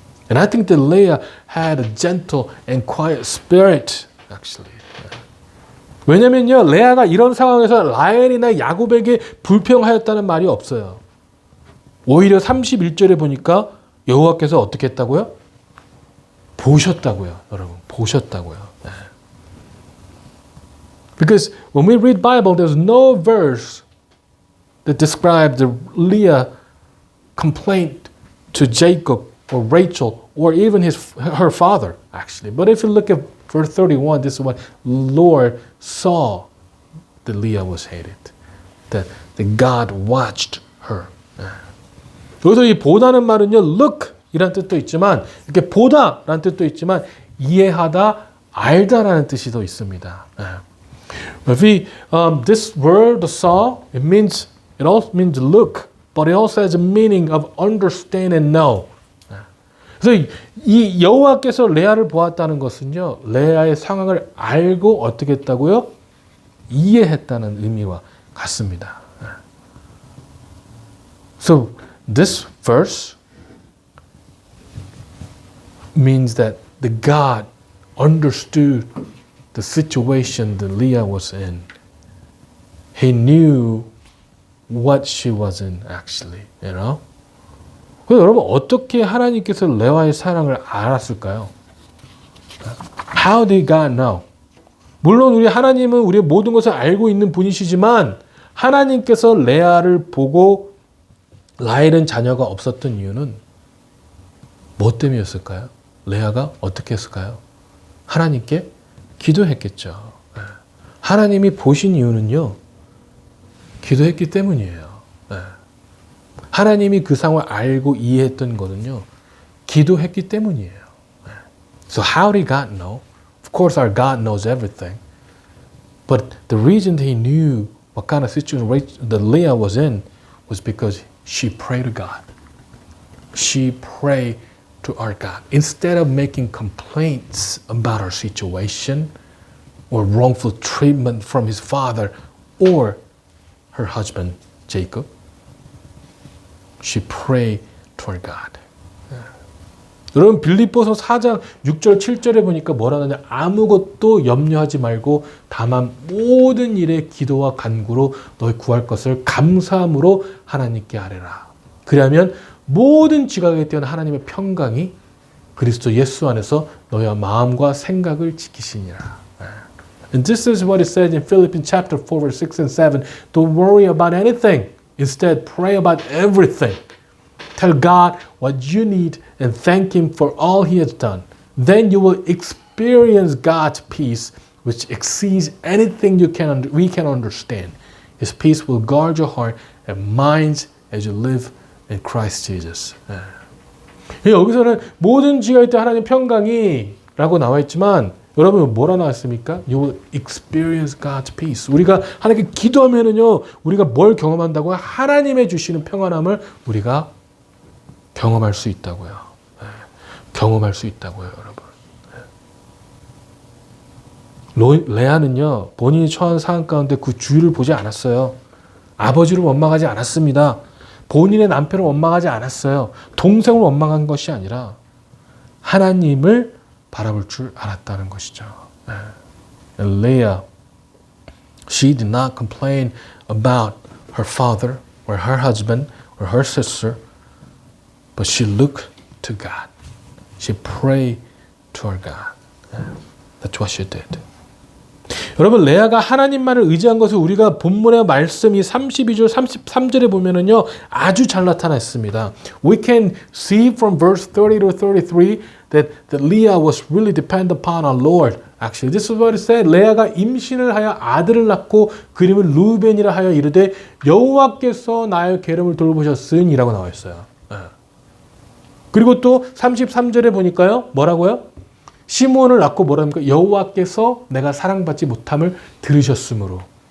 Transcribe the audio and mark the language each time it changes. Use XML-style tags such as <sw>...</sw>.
<en>And I think that Leah had a gentle and quiet spirit, actually.</en> <ko>왜냐면요, 레아가 이런 상황에서 라헬이나 야곱에게 불평하였다는 말이 없어요. 오히려 31절에 보니까 여호와께서 어떻게 했다고요? 보셨다고요. 여러분, 보셨다고요. 네.</ko> <en>Because when we read Bible, there's no verse that describes the Leah complaint to Jacob or Rachel or even her father, actually. But if you look at verse 31, this is what Lord saw that Leah was hated. That God watched her.</en> <ko>여기서 이 보다는 말은요, look 이란 뜻도 있지만, 이렇게 보다라는 뜻도 있지만, 이해하다, 알다라는 뜻이 더 있습니다.</ko> <en>This word saw, it also means look, but it also has a meaning of understand and know.</en> <ko>그래서 이 여호와께서 레아를 보았다는 것은요, 레아의 상황을 알고 어떻게 했다고요? 이해했다는 의미와 같습니다.</ko> <en>So this verse means that the God understood the situation that Leah was in. He knew what she was in, actually,</en> <ko>그래서 여러분, 어떻게 하나님께서 레아의 사랑을 알았을까요?</ko> <en>How did God know?</en> <ko>물론 우리 하나님은 우리의 모든 것을 알고 있는 분이시지만 하나님께서 레아를 보고 라헬은 자녀가 없었던 이유는 뭐 때문이었을까요? 레아가 어떻게 했을까요? 하나님께 기도했겠죠. 하나님이 보신 이유는요, 기도했기 때문이에요. 하나님이 그 상황을 알고 이해했던 거는요, 기도했기 때문이에요.</ko> <en>So how did God know? Of course our God knows everything. But the reason he knew what kind of situation that Leah was in was because she prayed to God. She prayed to our God. Instead of making complaints about her situation or wrongful treatment from his father or her husband, Jacob, she prayed toward God.</en> <ko>여러분, 빌립보서 4장 6절 7절에 보니까 뭐라 하느냐, 아무것도 염려하지 말고 다만 모든 일에 기도와 간구로 너희 구할 것을 감사함으로 하나님께 아뢰라. 그러면 모든 지각에 뛰어난 하나님의 평강이 그리스도 예수 안에서 너희의 마음과 생각을 지키시니라.</ko> <en>And this is what it says in Philippians chapter 4 verse 6 and 7. Don't worry about anything, Instead, pray about everything. Tell God what you need and thank Him for all He has done. Then you will experience God's peace, which exceeds anything we can understand. His peace will guard your heart and minds as you live in Christ Jesus.</en> <ko>여기서는 모든 지혜가 있다 하나님 평강이 라고 나와 있지만 여러분 뭐라 나왔습니까?</ko> <en>You will experience God's peace.</en> <ko>우리가 하나님께 기도하면은요, 우리가 뭘 경험한다고요? 하나님의 주시는 평안함을 우리가 경험할 수 있다고요. 경험할 수 있다고요, 여러분. 레아는요, 본인이 처한 상황 가운데 그 주위를 보지 않았어요. 아버지를 원망하지 않았습니다. 본인의 남편을 원망하지 않았어요. 동생을 원망한 것이 아니라 하나님을 바라볼 줄 알았다는 것이죠.</ko> <en>And Leah, she did not complain about her father or her husband or her sister, but she looked to God. She prayed to her God. That's what she did.</en> <ko>여러분, 레아가 하나님만을 의지한 것을 우리가 본문의 말씀이 32절, 33절에 보면은요, 아주 잘 나타나 있습니다.</ko> <en>We can see from verse 30 to 33 that Leah was really dependent upon our Lord. Actually, this is what it said.</en> <ko>레아가 임신을 하여 아들을 낳고 그 이름을 루벤이라 하여 이르되 여호와께서 나의 계름을 돌보셨으니라고 나와 있어요. 그리고 또 33절에 보니까요, 뭐라고요? 시므온을 낳고 뭐랍니까? 여호와께서 내가 사랑받지 못함을 들으셨으므로.</ko>